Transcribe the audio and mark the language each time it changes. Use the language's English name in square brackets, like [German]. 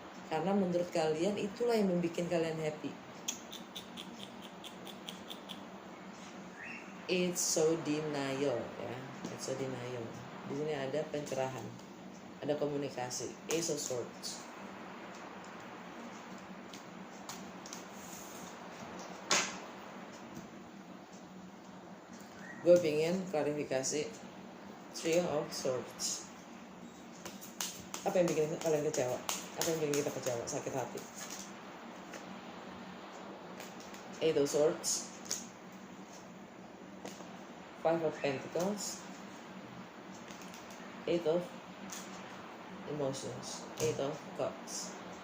[Indonesian] Karena menurut kalian itulah yang membuat kalian happy. [English] It's so denial ya, it's so denial. [Indonesian] Di sini ada pencerahan, ada komunikasi. Ace of Swords. Gue pengen klarifikasi Three of Swords. Apa yang bikin kalian kecewa? Apa yang bikin kita kecewa, sakit hati? [English] Eight of Swords, Five of Pentacles, Eight of Emotions, Eight of Cups.